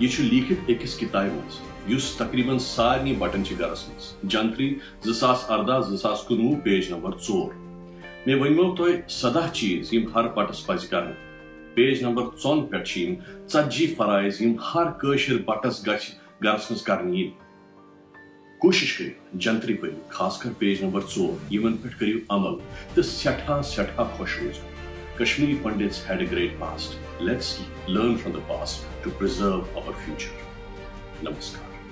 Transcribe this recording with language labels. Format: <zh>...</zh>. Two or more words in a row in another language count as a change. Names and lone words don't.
<ks>यह लिखित अकिस किताब मज तकरीबन सारे बटन गरस मज। जंत्री 2018-2019</ks> <en>page number</en> <ks>4। मे वनमो तह 14 चीज यम हर बटस पज कर।</ks> <en>page number</en> <ks>4 पे 40 फराइज यम हर कशिर बटस गरस मज कर। कोशिश करियो जंत्री पढ़ो, खासकर</ks> <en>page number</en> <ks>4 यमन पे करियो अमल तो सठा खुश रोजो।</ks> <en>Kashmiri Pandits had a great past. Let's learn from the past to preserve our future. Namaskar.</en>